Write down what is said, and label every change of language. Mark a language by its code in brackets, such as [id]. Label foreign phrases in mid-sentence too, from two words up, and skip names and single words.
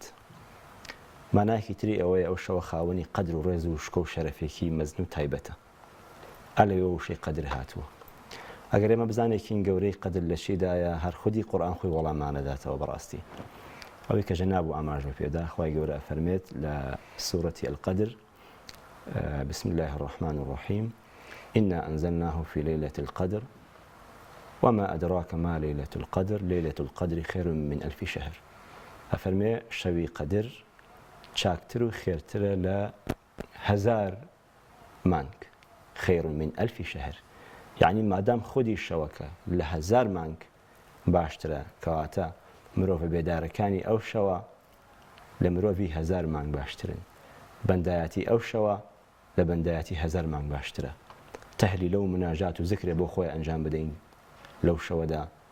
[ckb] مانایەکی تری ئەوەیە ئەو شەوە خاوەنی قەدر و ڕێز و شکۆ و شەرەفێکی مەزن و تایبەتە. ئەلەوێ وشەی قەدر هاتووە. ئەگەر ئێمە بزانێکین گەورەی قەدر لە چیدایە هەر خودی قورئان خۆی وەڵامانەداتەوە بەڕاستی. ئەوەی کە ژەناب و ئاماژە پێدا خوای گەورە ئەفەرمێت لە سوورەتی القەدر [ar] بسم الله الرحمن الرحيم إنا أنزلناه في ليلة القدر وما أدراك ما ليلة القدر ليلة القدر خير من 1000 شهر. [ckb] ئەفەرمێ شەوی قەدر چاکتر و خێرترە لە 1000 مانگ [ar] خێر من 1000 شەهر [ckb] یعنی مادام خودی شەوەکە لە 1000 مانگ باشترە کەواتە مرۆڤ بێدارەکانی ئەو شەوە لە مرۆڤی 1000 مانگ باشترن بەندایەتی ئەو شەوە لە بەندایەتی 1000 مانگ باشترە تەهلیلە و مناجات و زیکرێ بۆ خۆی ئەنجام بدەین لەو شەوەدا